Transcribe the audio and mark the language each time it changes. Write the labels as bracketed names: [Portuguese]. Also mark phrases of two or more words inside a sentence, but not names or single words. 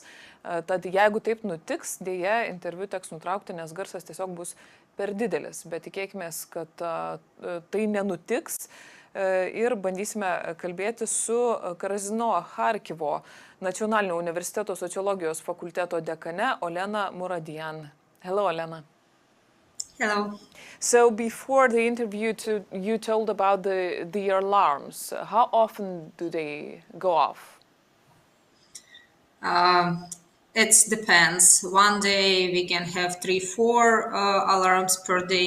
[Lithuanian] Tad jeigu taip nutiks, dėja interviu teks nutraukti, nes garsas tiesiog bus per didelis. Bet tikėkime, kad tai nenutiks ir bandysime kalbėti su Karazino Charkivo nacionalinio universiteto sociologijos fakulteto dekane Olena Muradyan. [English] Hello, Olena. Hello. So before the interview, you told about the alarms. How often do they go off? It depends. One day we can have 3-4 alarms per day.